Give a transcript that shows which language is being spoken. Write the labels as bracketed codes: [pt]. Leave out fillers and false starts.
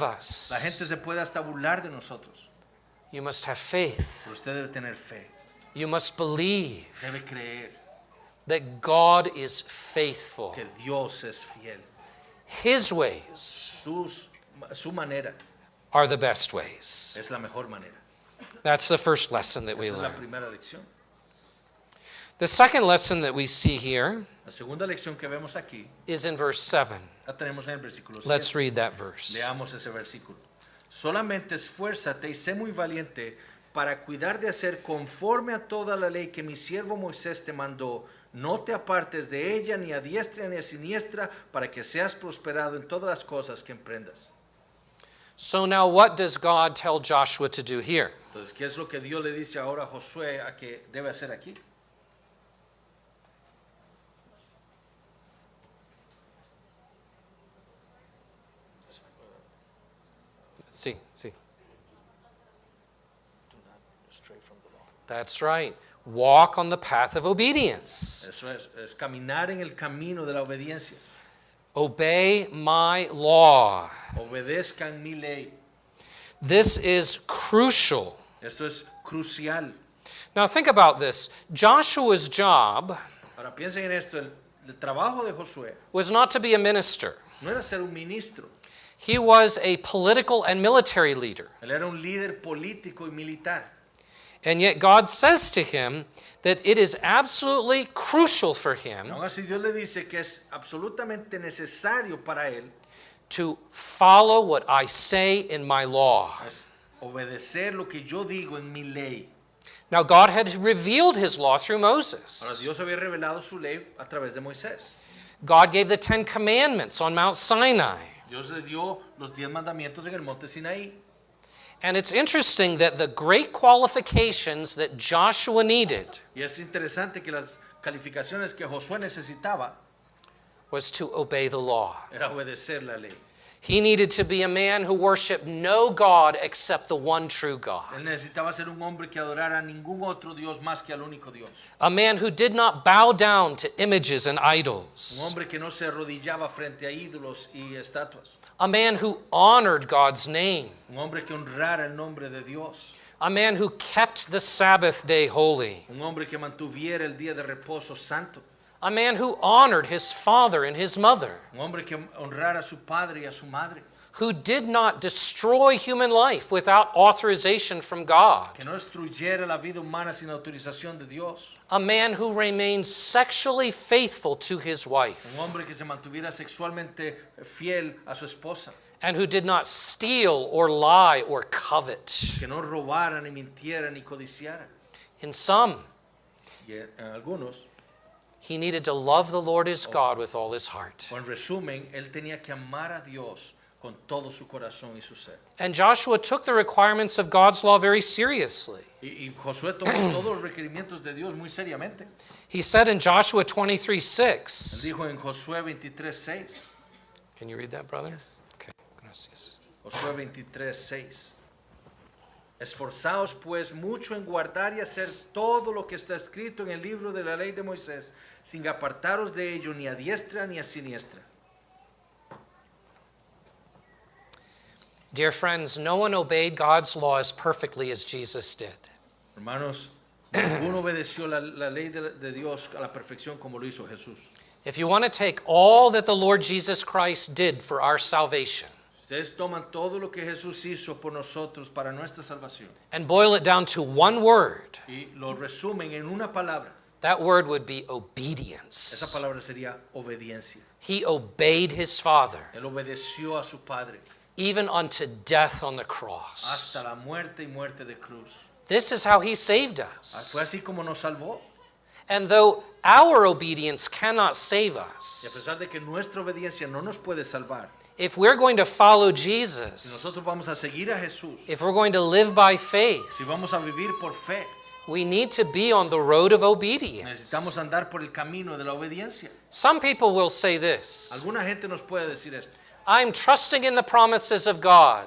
[es] La [en] us. [es] gente se puede hasta burlar de nosotros, [en] You must have faith. [es] pero usted debe tener fe, [en] You must believe [es] debe creer [en] that God is faithful. [es] que Dios es fiel. [en] His ways [es] Su manera [en] are the best ways. [es] es la mejor manera. [en] That's the first lesson that we [es] Esa es la [en] learn. [es] primera lección. [en] The second lesson that we see here [es] La segunda lección que vemos aquí [en] is in verse 7. [es] la tenemos en el versículo 7. [en] Let's read that verse. [es] Leamos ese versículo. Solamente esfuérzate y sé muy valiente para cuidar de hacer conforme a toda la ley que mi siervo Moisés te mandó. No te apartes de ella ni a diestra ni a siniestra para que seas prosperado en todas las cosas que emprendas. [en] So now what does God tell Joshua to do here? [es] Entonces, ¿qué es lo que Dios le dice ahora a Josué a que debe hacer aquí? Sí. [en] That's right. Walk on the path of obedience. [es] Eso es caminar en el camino de la obediencia. [en] Obey my law. [es] Obedezcan mi ley. [en] This is crucial. [es] Esto es crucial. [en] Now think about this. Joshua's job [es] Ahora piensen en esto, el trabajo de Josué [en] was not to be a minister. [es] no era ser un ministro, [en] He was a political and military leader. [es] él era un líder político y militar. [en] And yet God says to him that it is absolutely crucial for him [es] Aún así Dios le dice que es absolutamente necesario para él [en] to follow what I say in my law. [es] es obedecer lo que yo digo en mi ley. [en] Now God had revealed his law through [es] Ahora [en] Moses. [es] Dios había revelado su ley a través de Moisés. [en] God gave the 10 commandments on Mount Sinai. [es] Dios le dio los 10 mandamientos en el monte Sinaí. [en] And it's interesting that the great qualifications that Joshua needed [es] Y es interesante que las calificaciones que Josué necesitaba [en] was to obey the law. [es] era obedecer la ley. [en] He needed to be a man who worshiped no God except the one true God. [es] Él necesitaba ser un hombre que adorara a ningún otro Dios más que al único Dios. [en] A man who did not bow down to images and [es] Un [en] idols. [es] hombre que no se arrodillaba frente a ídolos y estatuas. [en] A man who honored God's name. [es] Un hombre que honrara el nombre de Dios. [en] A man who kept the Sabbath day holy. [es] Un hombre que mantuviera el día de reposo santo. [en] A man who honored his father and his mother. [es] Un hombre que honrara a su padre y a su madre. [en] Who did not destroy human life without authorization from God. [es] Que no destruyera la vida humana sin autorización de Dios. [en] A man who remained sexually faithful to his wife. [es] Un hombre que se mantuviera sexualmente fiel a su esposa. [en] And who did not steal or lie or covet. [es] Que no robara, ni mintiera, ni codiciara. [en] In some, [es] Y en algunos, [en] he needed to love the Lord his God with all his heart. [es] o en resumen, él tenía que amar a Dios con todo su corazón y su ser. [en] And Joshua took the requirements of God's law very seriously. [es] Y Josué tomó todos los requerimientos de Dios muy seriamente. [en] He said in Joshua [es] Él [en] 23:6. [es] dijo en Josué 23:6. [en] Can you read that, brother? [es] Okay. Gracias. Josué 23:6. Esforzaos pues mucho en guardar y hacer todo lo que está escrito en el libro de la ley de Moisés, sin apartaros de ello ni a diestra ni a siniestra. [en] Dear friends, no one obeyed God's law as perfectly as Jesus did. [es] Hermanos, ninguno obedeció la ley de Dios a la perfección como lo hizo Jesús. [en] If you want to take all that the Lord Jesus Christ did for our salvation [es] Ustedes toman todo lo que Jesús hizo por nosotros para nuestra salvación [en] and boil it down to one word, [es] y lo resumen en una palabra. [en] that word would be [es] Esa [en] obedience. [es] palabra sería obediencia. [en] He obeyed his Father, [es] Él obedeció a su Padre [en] even unto death on the cross. [es] hasta la muerte y muerte de cruz. [en] This is how he saved [es] Fue [en] us. [es] así como nos salvó. [en] And though our obedience cannot save [es] Y a [en] us, [es] pesar de que nuestra obediencia no nos puede salvar, [en] if we're going to follow [es] si [en] Jesus, [es] nosotros vamos a seguir a Jesús, [en] if we're going to live by faith, [es] si vamos a vivir por fe, [en] we need to be on the road of obedience. [es] necesitamos andar por el camino de la obediencia. [en] Some people will say this: [es] Alguna gente nos puede decir esto. [en] I'm trusting in the promises of God,